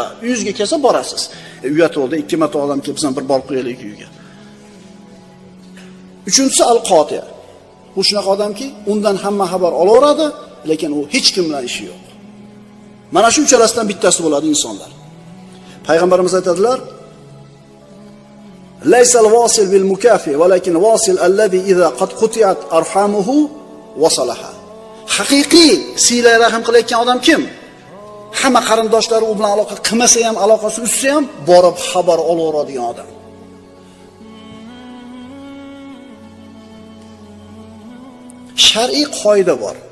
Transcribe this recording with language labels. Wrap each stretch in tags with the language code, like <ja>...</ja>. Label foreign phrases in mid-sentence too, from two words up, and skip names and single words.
<uz>Uyingizga kelsa borasiz. Uyatolda 2 marta odam kelib bizdan bir borib qo'yaylik uyga. Uchinchisi al-qoti. Bu shunaqa odamki, undan hamma xabar olaveradi, lekin u hech kim bilan ishi yo'q. Mana shu uchalasidan bittasi bo'ladi insonlar. Payg'ambarimiz aytadilar:</uz> <ar>"ليس الواصل بالمكافئ ولكن الواصل الذي إذا قد قطعت أرحامه وصلها."</ar> <uz>Haqiqiy sila rahm qilayotgan odam kim? Hamma qarindoshlari u bilan aloqa qilmasa ham, aloqasi uzsa ham borib xabar olaveradigan odam. Shar'iy qoida bor.</uz>